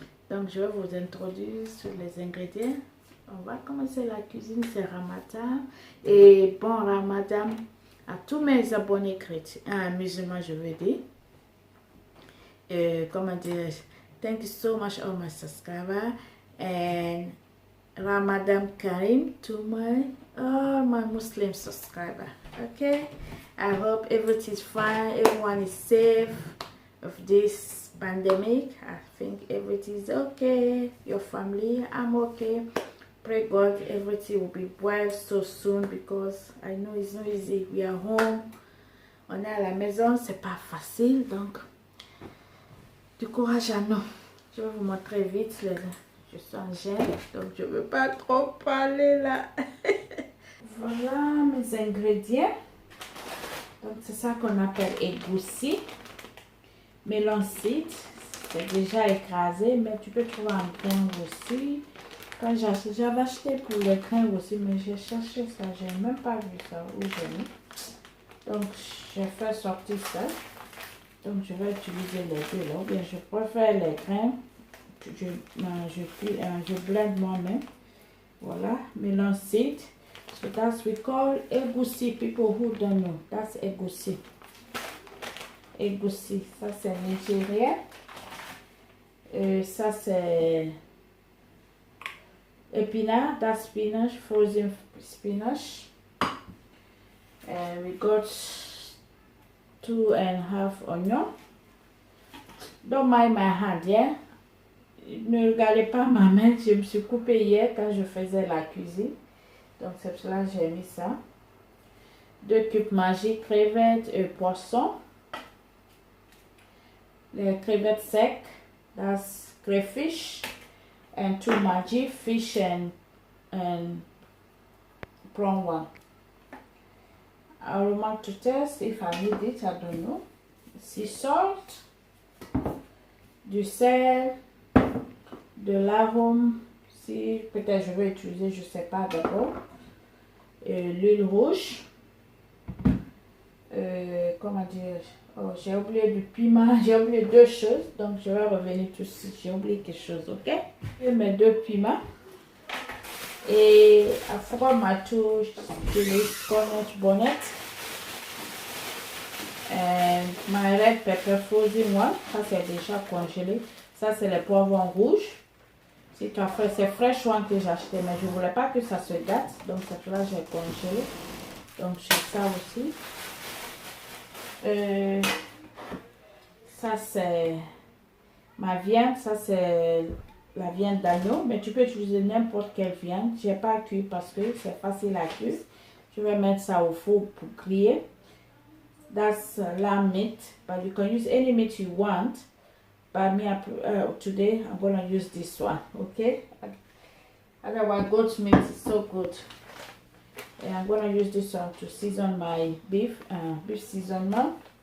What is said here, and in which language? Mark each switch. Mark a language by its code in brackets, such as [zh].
[fr] Donc, je vais vous introduire sur les ingrédients. On va commencer la cuisine, c'est Ramadan. Et bon Ramadan à tous mes abonnés chrétiens, musulmans, je veux dire. Comment dire, [en] thank you so much all my subscribers. And Ramadan Karim to all my Muslim subscribers. Okay, I hope everything is fine, everyone is safe of this pandemic. I think everything is okay. Your family, I'm okay. Pray God everything will be well so soon, because I know it's not easy. We are home, [fr] on est à la maison, c'est pas facile, donc du courage à nous. Je vais vous montrer vite, je suis en gêne, donc je ne veux pas trop parler là. Voilà mes ingrédients. Donc c'est ça qu'on appelle égoussi. Melon seed, c'est déjà écrasé, mais tu peux trouver en grain aussi. Quand j'avais acheté pour les grains aussi, mais j'ai cherché ça, j'ai même pas vu ça où j'ai mis. Donc j'ai fait sortir ça. Donc je vais utiliser les deux là, ou bien je préfère les grains. Je blende moi-même. Voilà, melon seed. [en] So that's we call egusi. People who don't know, that's egusi. [fr] Egusi, ça c'est nigérien. Ça c'est épinard, [en] that's spinach, frozen spinach. And we got 2.5 onions. Don't mind my hand, yeah? [fr] Ne regardez pas ma main, je me suis coupée hier quand je faisais la cuisine. Donc c'est pour cela que j'ai mis ça. 2 cubes magiques, crevettes et poissons. Les crevettes secs, [en] that's crayfish. And 2 magic, fish and prawn one. Aroma to taste, if I need it, I don't know. Sea salt, [fr] du sel, de l'arôme, si peut-être je vais utiliser, je sais pas d'abord. L'huile rouge. Comment dire? Oh, j'ai oublié du piment, j'ai oublié 2 choses, donc je vais revenir tout de suite. J'ai oublié quelque chose, ok? Je mets 2 piments. Et à froid ma touche de l'esconnette bonnet. [en] And my red pepper frozen one, [fr] ça c'est déjà congelé. Ça, c'est les poivrons rouges. Si tu as fait, c'est fraîche one que j'ai acheté, mais je ne voulais pas que ça se gâte. Donc, c'est pour là que j'ai congelé. Donc, j'ai ça aussi. Ça, c'est ma viande. Ça, c'est la viande d'agneau. Mais tu peux utiliser n'importe quelle viande. Je n'ai pas cuit parce que c'est facile à cuire. Je vais mettre ça au four pour griller. [en] That's lamb meat. But you can use any meat you want. But me, today, I'm going to use this one. Okay? Otherwise, goat meat is so good. And I'm going to use this one to season my beef seasoning.